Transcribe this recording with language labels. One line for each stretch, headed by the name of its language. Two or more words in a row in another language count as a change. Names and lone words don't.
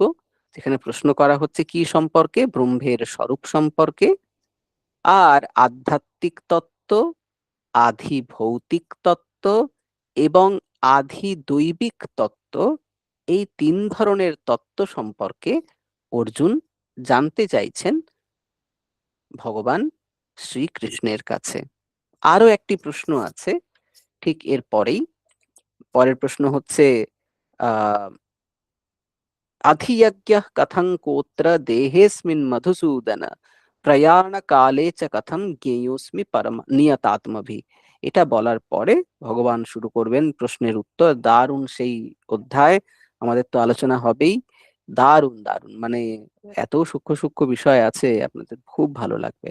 Bangla: যেখানে প্রশ্ন করা হচ্ছে কি সম্পর্কে, ব্রহ্মের স্বরূপ সম্পর্কে, আর আধ্যাত্মিক তত্ত্ব, আধিভৌতিক তত্ত্ব এবং আধিদৈবিক তত্ত্ব, এই তিন ধরনের তত্ত্ব সম্পর্কে অর্জুন জানতে চাইছেন ভগবান শ্রীকৃষ্ণের কাছে। আরো একটি প্রশ্ন আছে ঠিক এর পরেই। পরের প্রশ্ন হচ্ছে আহ
Sanskrit: अधियज्ञः कथं कोत्र देहेऽस्मिन् मधुसूदन প্রয়াণ কালে চ কথম জ্ঞেয়োস্মি পরম নিয়তাত্মভি।
Bangla: এটা বলার পরে ভগবান শুরু করবেন প্রশ্নের উত্তর। দারুণ সেই অধ্যায়, আমাদের তো আলোচনা হবেই। দারুণ দারুণ, মানে এত সূক্ষ্ম সূক্ষ্ম বিষয় আছে, আপনাদের খুব ভালো লাগবে।